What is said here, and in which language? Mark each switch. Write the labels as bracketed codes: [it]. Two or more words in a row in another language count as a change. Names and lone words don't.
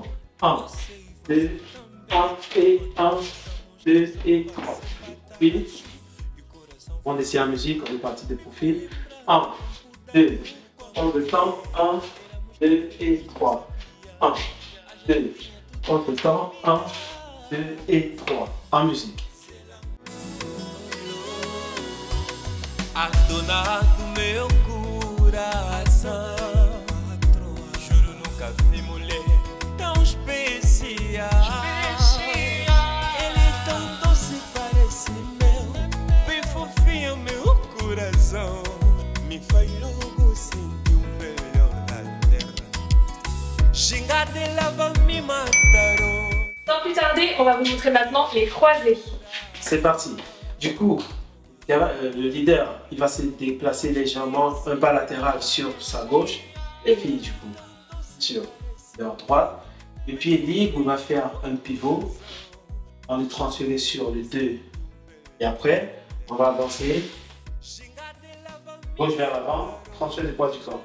[fr] 1, 2, 1 et 1, 2 et 3. Puis, on essaie en musique, on est parti de profil. 1, 2, contre-temps, 1, 2 et 3. 1, 2, contre-temps, 1, 2 et 3. En musique. [pt] A dona do meu coração, juro nunca vi mulher tão especial. Ele é tão doce, parece mel, bem fofinho meu coração. Me faz logo sentir o melhor da terra. Xingar dela vai me matar. [fr] Sans plus tarder, on va vous montrer maintenant les croisés. C'est parti. Du coup, le leader, il va se déplacer légèrement un pas latéral sur sa gauche et puis du coup sur leur droite. Le pied libre va faire un pivot. On le transférer sur le 2 et après on va avancer gauche vers l'avant, transfert du poids du corps.